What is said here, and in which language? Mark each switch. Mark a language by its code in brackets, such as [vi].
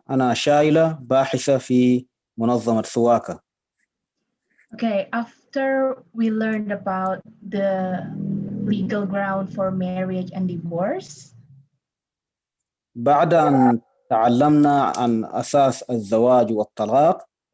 [ar] أنا شايلة باحثة في منظمة SUAKA. [en] Okay, after we learned about the legal ground for marriage and divorce. [ar] بعد أن تعلمنا عن أساس الزواج والطلاق.